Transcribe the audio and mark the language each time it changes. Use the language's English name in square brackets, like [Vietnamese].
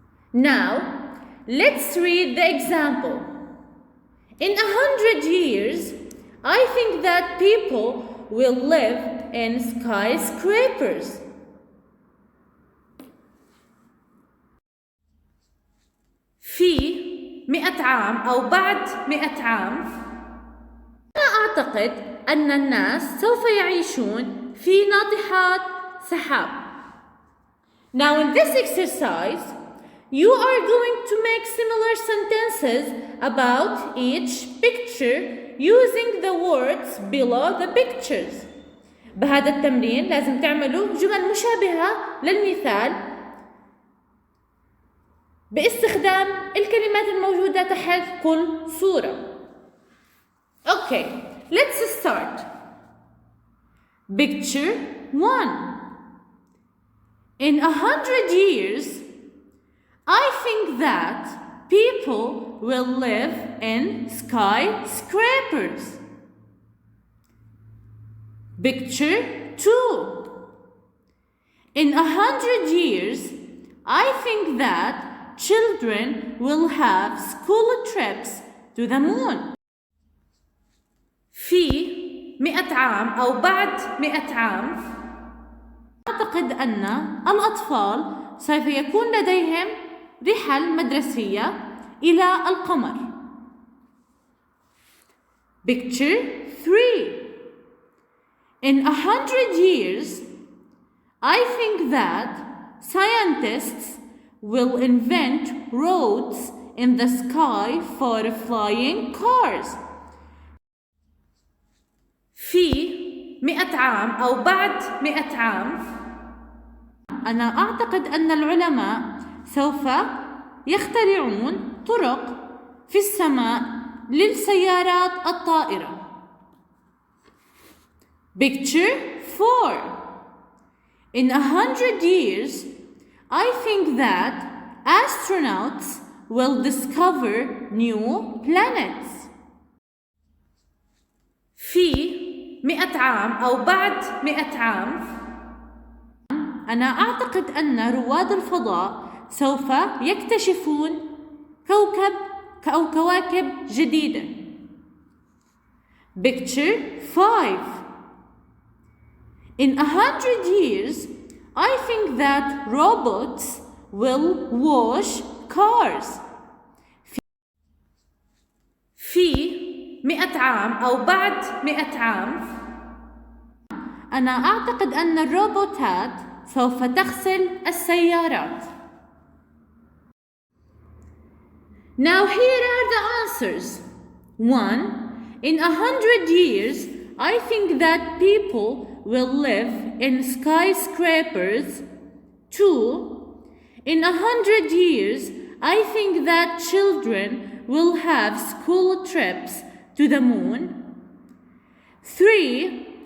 [English] Now, let's read the example. In 100 years, I think that people will live in skyscrapers. [Arabic] في 100 عام أو بعد 100 عام، أنا أعتقد أن الناس سوف يعيشون في ناطحات سحاب. [English] Now in this exercise, you are going to make similar sentences about each picture using the words below the pictures. [Arabic] بهذا التمرين لازم تعملوا جمل مشابهة للمثال باستخدام الكلمات الموجودة تحت كل صورة. [English] Okay, let's start. Picture 1. In 100 years, I think that people will live in skyscrapers. Picture 2. In 100 years, I think that children will have school trips to the moon. [Arabic] في 100 عام أو بعد 100 عام، أعتقد أن الأطفال سوف يكون لديهم رحل مدرسية إلى القمر. [English] Picture 3. In 100 years, I think that scientists will invent roads in the sky for flying cars. [Arabic] في 100 عام أو بعد 100 عام، أنا أعتقد أن العلماء سوف يخترعون طرق في السماء للسيارات الطائرة. [English] Picture 4. In 100 years, I think that astronauts will discover new planets. [Arabic] في 100 عام أو بعد 100 عام، أنا أعتقد أن رواد الفضاء سوف يكتشفون كوكب أو كواكب جديدة. [English] Picture 5. In 100 years, I think that robots will wash cars. [Arabic] في 100 عام أو بعد 100 عام، أنا أعتقد أن الروبوتات سوف تغسل السيارات. [English] Now here are the answers. 1. In 100 years, I think that people will live in skyscrapers. 2. In 100 years, I think that children will have school trips to the moon. 3.